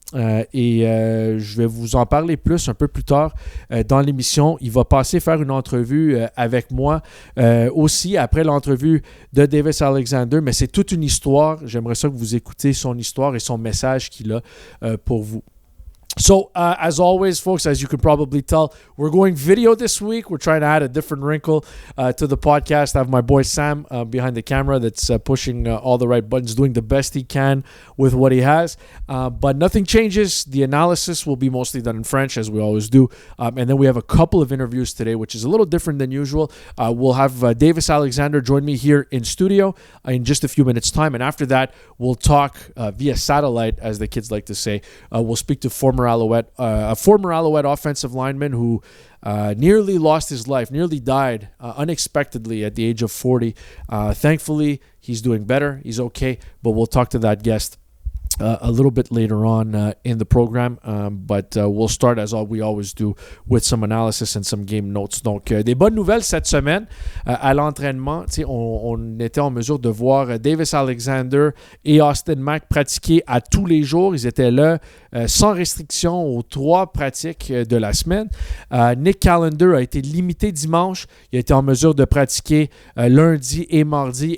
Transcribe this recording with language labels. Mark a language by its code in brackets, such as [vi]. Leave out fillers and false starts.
[fr] Je vais vous en parler plus un peu plus tard dans l'émission. Il va passer faire une entrevue avec moi aussi après l'entrevue de Davis Alexander, mais c'est toute une histoire. J'aimerais ça que vous écoutez son histoire et son message qu'il a pour vous. [en] So, as always, folks, as you can probably tell, we're going video this week. We're trying to add a different wrinkle to the podcast. I have my boy Sam behind the camera that's pushing all the right buttons, doing the best he can with what he has. But nothing changes. The analysis will be mostly done in French, as we always do. And then we have a couple of interviews today, which is a little different than usual. We'll have Davis Alexander join me here in studio in just a few minutes' time. And after that, we'll talk via satellite, as the kids like to say. We'll speak to a former Alouette offensive lineman who nearly lost his life, nearly died unexpectedly at the age of 40. Thankfully, he's doing better. He's okay, but we'll talk to that guest a little bit later on in the program. But we'll start, as we always do, with some analysis and some game notes. [fr] Donc, des bonnes nouvelles cette semaine à l'entraînement. On était en mesure de voir Davis Alexander et Austin Mack pratiquer à tous les jours. Ils étaient là sans restriction aux 3 pratiques de la semaine. Nick Callender a été limité dimanche. Il a été en mesure de pratiquer lundi et mardi.